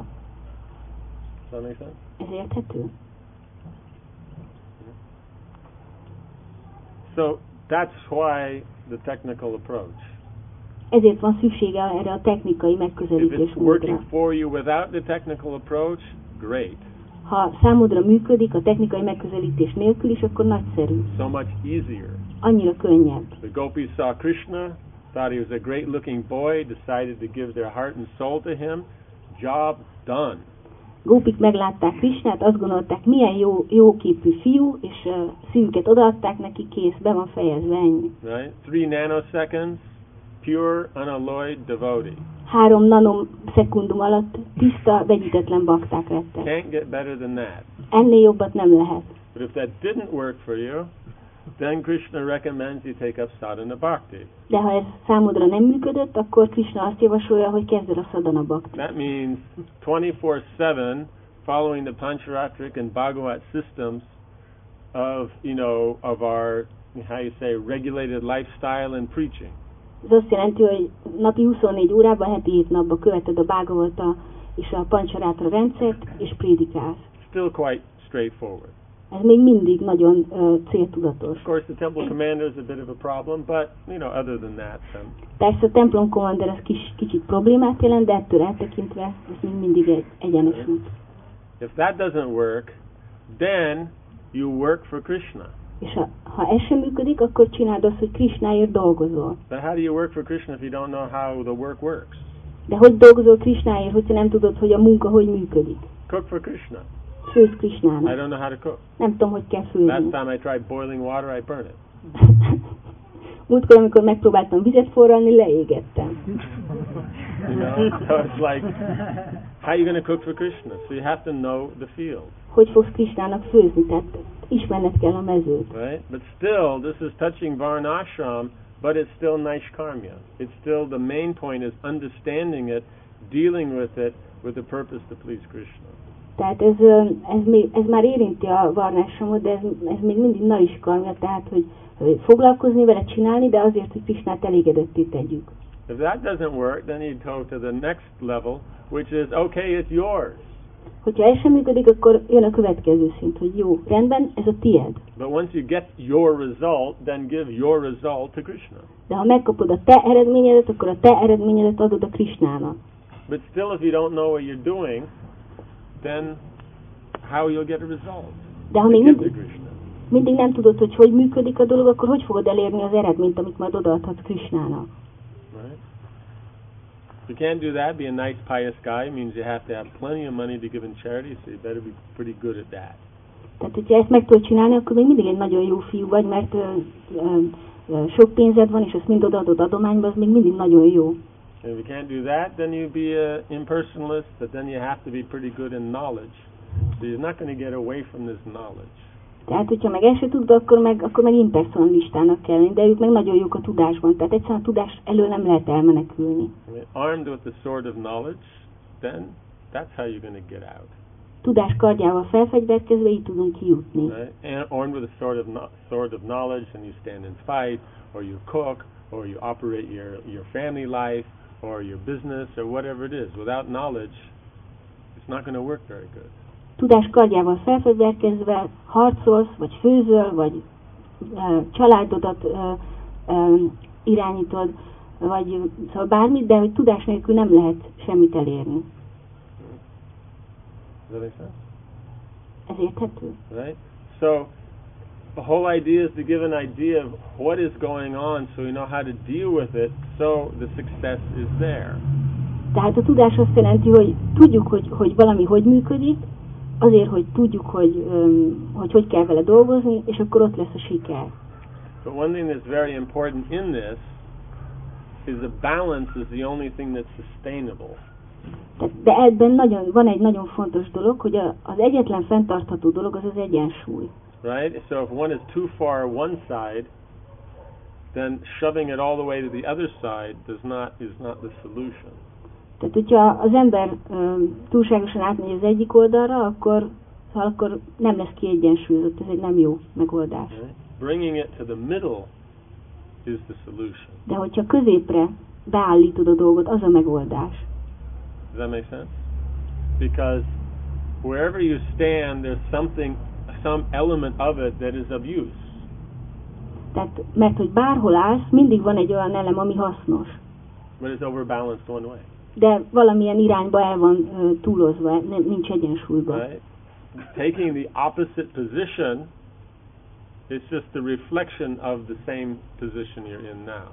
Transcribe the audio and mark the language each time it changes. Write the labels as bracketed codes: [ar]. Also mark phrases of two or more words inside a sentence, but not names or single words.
[en] Does that make sense? [hu] Ez érthető? [en] So that's why the technical approach. [hu] Ezért van szüksége erre a technikai [en] If [hu] megközelítés [en] it's working [hu] módra. [en] for you without the technical approach, great. [hu] Ha számodra működik a technikai megközelítés nélkül is, akkor nagyszerű. [en] So much easier. [hu] Annyira könnyebb. [en] The gopis saw Krishna, thought he was a great looking boy, decided to give their heart and soul to him. Job done. [hu] Gópik meglátták Krisnát, azt gondolták, milyen jó képű fiú, és szívüket odaadták neki, kész, be van fejezve, ennyi. [en] Right? 3 nanoseconds, pure, unalloyed devotee. [hu] 3 nanoszekundum alatt tiszta, vegyítetlen bakták lettek. [en] Can't get better than that. [hu] Ennél jobbat nem lehet. [en] But if that didn't work for you, then Krishna recommends you take up [sa] sadhana bhakti. [hu] De ha ez számodra nem működött, akkor Krishna azt javasolja, hogy kezd el a [sa] sadhana bhakti. [en] That means 24/7 following the Pancharatric and Bhagavat systems of our, how you say, regulated lifestyle and preaching. [hu] Ez azt jelenti, hogy napi 24 órában, heti 7 napban követed a Bhagavata és a Pancharátra rendszert, és prédikálsz. [en] Still quite straightforward. [hu] Ez még mindig nagyon céltudatos. [en] Of course, the temple commander is a bit of a problem, but other than that, [hu] Persze a templom commander az kicsit problémát jelent, de ettől eltekintve ez még mindig egy egyenes út. [en] If that doesn't work, then you work for Krishna. [hu] És ha ez sem működik, akkor csináld azt, hogy Krishnáért dolgozol. [en] But how do you work for Krishna if you don't know how the work works? [hu] De hogy dolgozol Krishnáért, hogyha nem tudod, hogy a munka hogy működik? [en] Cook for Krishna. [hu] Főz [en] I [hu] Krishnának. [en] don't know how to cook. [hu] Nem tudom, hogy kell [en] Last [hu] főzni. [en] time I tried boiling water, I burned it. [hu] Múltkor, amikor megpróbáltam vizet forralni, leégettem. [en] So it's like, how are you going to cook for Krishna? So you have to know the field. [hu] Hogy fogsz Krishnának főzni? Tehát ismerned kell a mezőt. [en] Right? But still, this is touching Varnashram, but it's still Naishkarmya. It's still, the main point is understanding it, dealing with it with the purpose to please Krishna. [hu] Tehát ez már érinti a varnásomot, de ez még mindig naiskarmja, tehát hogy foglalkozni vele, csinálni, de azért, hogy Krishnát elégedetté tegyük. [en] If that doesn't work, then you go to the next level, which is, okay, it's yours. [hu] Hogyha ez sem működik, akkor jön a következő szint, hogy jó, rendben, ez a tied. [en] But once you get your result, then give your result to Krishna. [hu] De ha megkapod a te eredményedet, akkor a te eredményedet adod a Krishnának. [en] But still, if you don't know what you're doing, then how you'll get a result? [hu] De ha [en] You [hu] még [en] give to Krishna. [hu] mindig nem tudod, hogy működik a dolog, akkor hogy fogod elérni az eredményt, amit majd odaadhatsz Krishnának? [en] Right? If you can't do that, be a nice pious guy, means you have to have plenty of money to give in charity, so you better be pretty good at that. [hu] Tehát, hogyha ezt meg tudod csinálni, akkor még mindig egy nagyon jó fiú vagy, mert sok pénzed van, és ezt mind odaadod adományba, az még mindig nagyon jó. [en] And if you can't do that, then you'd be an impersonalist, but then you have to be pretty good in knowledge. So you're not going to get away from this knowledge. [hu] Tehát, hogyha meg ezt se tudod, akkor meg impersonalistának kell lenni, de ők meg nagyon jók a tudásban. Tehát egyszerűen a tudás elől nem lehet elmenekülni. [en] I mean, armed with the sword of knowledge, then that's how you're going to get out. [hu] Tudás kardjával felfegyverkezve így tudunk kijutni. [en] Right? And armed with a sword of knowledge, and you stand and fight, or you cook, or you operate your family life, or your business, or whatever it is. Without knowledge, it's not going to work very good. [hu] Tudás kardjával felfegyverkezve harcolsz, vagy főzöl, vagy családodat irányítod, vagy szóval bármit, de hogy tudás nélkül nem lehet semmit elérni. [en] Does that make sense? [hu] Ez érthető? [en] Right? So, the whole idea is to give an idea of what is going on so we know how to deal with it so the success is there. [hu] Tehát a tudás azt jelenti, hogy tudjuk, hogy valami hogy működik, azért, hogy tudjuk, hogy kell vele dolgozni, és akkor ott lesz a siker. [en] But one thing that's very important in this is the balance is the only thing that's sustainable. [hu] De ebben van egy nagyon fontos dolog, hogy az egyetlen fenntartható dolog az az egyensúly. [en] Right? So if one is too far one side, then shoving it all the way to the other side is not the solution. [hu] Tehát, hogyha az ember túlságosan átmegy az egyik oldalra, akkor nem lesz kiegyensúlyozott, ez egy nem jó megoldás. [en] Right? Bringing it to the middle is the solution. [hu] De hogyha középre beállítod a dolgot, az a megoldás. [en] Does that make sense? Because wherever you stand, there's some element of it that is of use. [hu] Tehát, mert hogy bárhol állsz, mindig van egy olyan elem, ami hasznos. [en] But it's overbalanced one way. [hu] De valamilyen irányba el van túlozva, nincs egyensúlyban. [en] Right? Taking the opposite position is just the reflection of the same position you're in now.